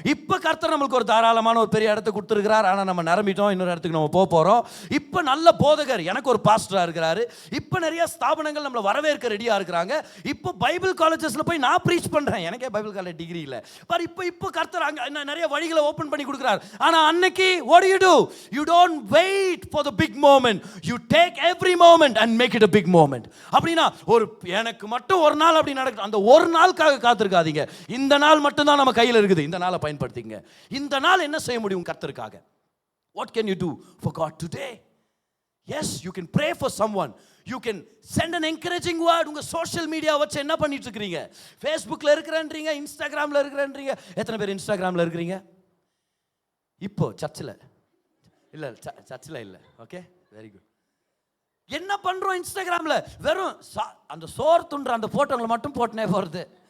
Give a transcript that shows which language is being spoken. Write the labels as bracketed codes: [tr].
[ta] இப்போ கர்த்தர் நம்மளுக்கு ஒரு தாராளமான ஒரு பெரிய இடத்தை கொடுத்துருக்கிறார். ஆனால் நம்ம நிரம்பிட்டோம், இன்னொரு இடத்துக்கு நம்ம போகிறோம். இப்போ நல்ல போதகர், எனக்கு ஒரு பாஸ்டராக இருக்கிறாரு. இப்போ நிறைய ஸ்தாபனங்கள் நம்மளை வரவேற்க ரெடியாக இருக்கிறாங்க. இப்போ பைபிள் காலேஜஸில் போய் நான் ப்ரீச் பண்ணுறேன், எனக்கே பைபிள் காலேஜ் டிகிரி இல்லை பாரு. இப்போ கர்த்தர் அங்க நிறைய வழிகளை ஓபன் பண்ணி கொடுக்கிறார். ஆனா அன்னைக்கு [en] what do? You don't wait for the big moment, you take every moment and make it a big moment. [ta] அப்படினா ஒரு எனக்கு மட்டும் ஒரு நாள் அப்படி நடக்குது, அந்த ஒரு நாளுக்காக காத்திருக்காதீங்க. இந்த நாள் மட்டும் தான் நம்ம கையில் இருக்குது, இந்த நாளை பயன்படுத்திங்க. இந்த நாள் என்ன செய்ய முடியும் கர்த்தருக்காக? [en] What can you do for God today? Yes, you can pray for someone. You can send an encouraging word. [ta] உங்க சோஷியல் மீடியா வச்சு என்ன பண்ணிட்டு இருக்கீங்க? ஃபேஸ்புக்ல இருக்கிறேன்றீங்க, இன்ஸ்டாகிராம்ல இருக்கிறேன்றீங்க. எத்தனை பேர் இன்ஸ்டாகிராம்ல இருக்கிறீங்க? இப்போ சர்ச்சில் இல்லை, சர்ச்சில் இல்லை. Okay, very good. என்ன பண்றோம் இன்ஸ்டாகிராம்ல? வெறும் அந்த சோறு துண்டுற அந்த போட்டோங்களை மட்டும் போட்டுனே போகிறது.